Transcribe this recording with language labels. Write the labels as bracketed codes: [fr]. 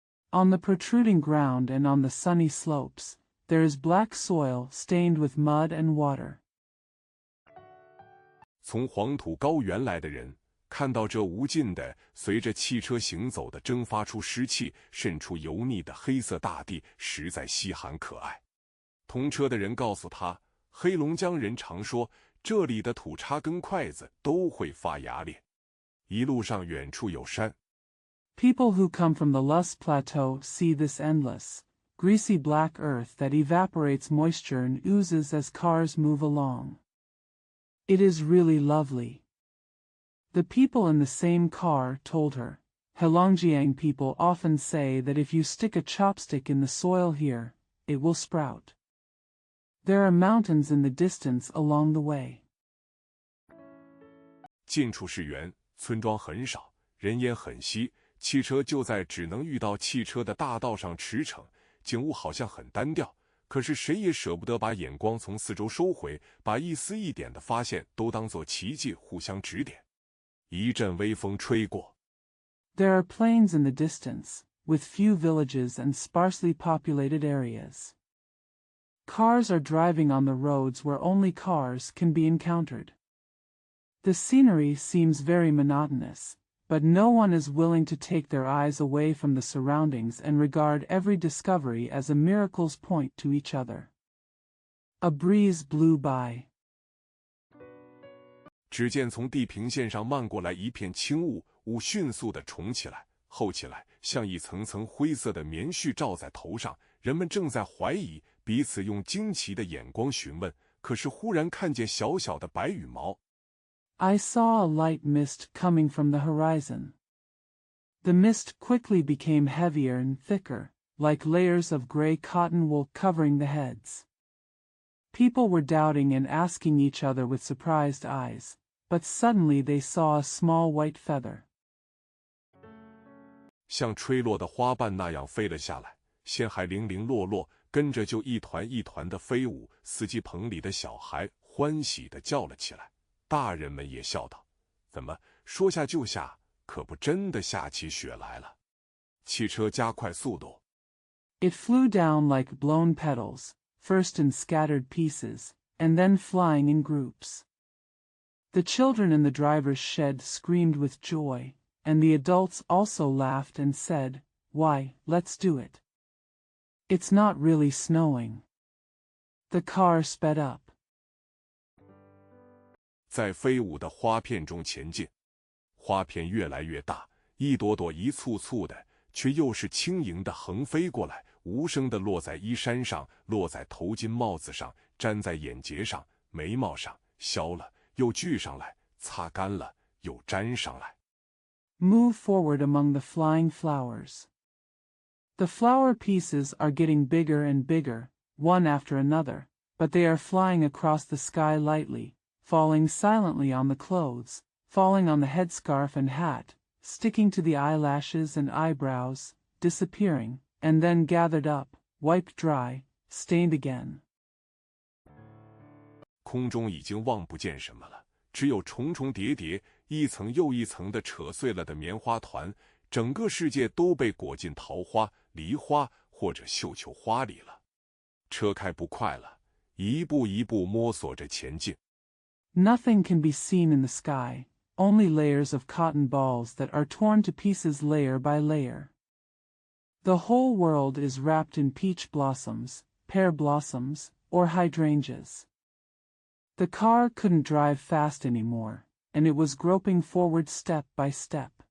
[en] On the protruding ground and on the sunny slopes, there is black soil stained with mud and water. [zh] 从黄土高原来的人看到这无尽的随着汽车行走的蒸发出湿气渗出油腻的黑色大地，实在稀罕可爱。同车的人告诉他，黑龙江人常说这里的土叉跟筷子都会发芽裂。一路上远处有山。 [en] People who come from the Lus Plateau see this endless, greasy black earth that evaporates moisture and oozes as cars move along. It is really lovely. The people in the same car told her, Heilongjiang people often say that if you stick a chopstick in the soil here, it will sprout. There are mountains in the distance along the way. [zh] 近处是园，村庄很少，人烟很稀，汽车就在只能遇到汽车的大道上驰骋，景物好像很单调，可是谁也舍不得把眼光从四周收回，把一丝一点的发现都当作奇迹互相指点。一阵微风吹过。 [en] There are plains in the distance, with few villages and sparsely populated areas. Cars are driving on the roads where only cars can be encountered. The scenery seems very monotonous, but no one is willing to take their eyes away from the surroundings and regard every discovery as a miracle's point to each other. A breeze blew by. [zh] 只见从地平线上漫过来一片轻雾，雾迅速地重起来，厚起来，像一层层灰色的棉絮罩在头上。人们正在怀疑，彼此用惊奇的眼光询问，可是忽然看见小小的白羽毛。 [en] I saw a light mist coming from the horizon. The mist quickly became heavier and thicker, like layers of gray cotton wool covering the heads. People were doubting and asking each other with surprised eyes, but suddenly they saw a small white feather. [zh] 像吹落的花瓣那样飞了下来，先还零零落落，跟着就一团一团的飞舞。司机棚里的小孩欢喜地叫了起来，大人们也笑道：“怎么说下就下？可不真的下起雪来了。” 汽车加快速度。 [en] It flew down like blown petals, first in scattered pieces, and then flying in groups. The children in the driver's shed screamed with joy, and the adults also laughed and said, "Why, let's do it. It's not really snowing." The car sped up. [zh] 在飞舞的花片中前进，花片越来越大，一朵朵一簇簇的，却又是轻盈的横飞过来，无声的落在衣衫上，落在头巾帽子上，粘在眼睫上、眉毛上，消了又聚上来，擦干了又粘上来。 [en] Move forward among the flying flowers. The flower pieces are getting bigger and bigger, one after another, but they are flying across the sky lightly, falling silently on the clothes, falling on the headscarf and hat, sticking to the eyelashes and eyebrows, disappearing, and then gathered up, wiped dry, stained again. [zh] 空中已经望不见什么了，只有重重叠叠，一层又一层的扯碎了的棉花团，整个世界都被裹进桃花、梨花或者绣球花里了。车开不快了，一步一步摸索着前进。 [en] Nothing can be seen in the sky, only layers of cotton balls that are torn to pieces layer by layer. The whole world is wrapped in peach blossoms, pear blossoms, or hydrangeas. The car couldn't drive fast anymore, and it was groping forward step by step.